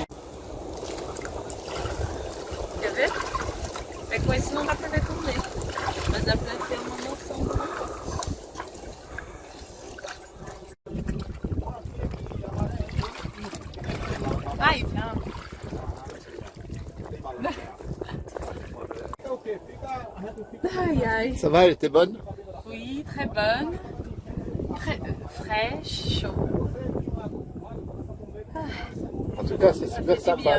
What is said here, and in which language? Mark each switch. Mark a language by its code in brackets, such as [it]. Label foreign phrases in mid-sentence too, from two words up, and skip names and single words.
[pt] Quer ver? É com esse não dá pra ver tudo dentro. Mas dá pra ter uma noção. Ai, não. Aïe, aïe. [fr] Ça va, elle était bonne? Oui, très bonne. Très fraîche, chaud. En tout cas, c'est super fait sympa